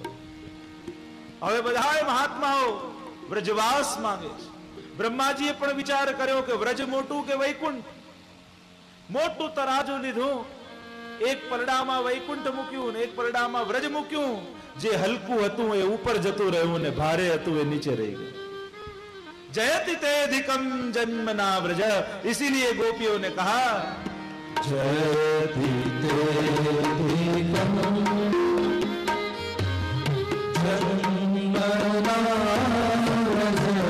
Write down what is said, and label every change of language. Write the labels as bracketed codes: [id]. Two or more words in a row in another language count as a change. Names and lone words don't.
[gu] હવે બધા મહાત્માઓ વ્રજવાસ માંગે છે. બ્રહ્માજીએ પણ વિચાર કર્યો કે વ્રજ મોટું કે વૈકુંઠ. મોટું તરાજુ લીધું, એક પરડામાં વૈકુંઠ મૂક્યું ને એક પરડામાં વ્રજ મૂક્યું. જે હલકું હતું એ ઉપર જતું રહ્યું ને ભારે હતું એ નીચે રહી ગયું. [sa] जयति तेधिकम जन्मना व्रज, [hi] इसीलिए गोपियों ने कहा [sa] जयति तेधिकम जन्मना व्रज